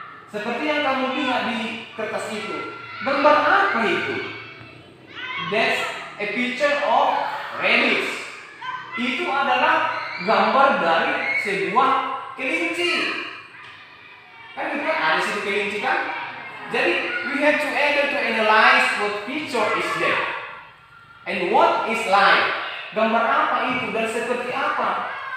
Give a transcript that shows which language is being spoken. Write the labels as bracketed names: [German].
[Indonesian] Seperti yang kamu lihat di kertas itu. Gambar apa itu? [English] That's a picture of rabbit. [Indonesian] Itu adalah gambar dari sebuah kelinci. Kan kita ada situ kelinci kan? Jadi [English] we have to able to analyze what picture is there and what is life. [Indonesian] Gambar apa itu dan seperti apa?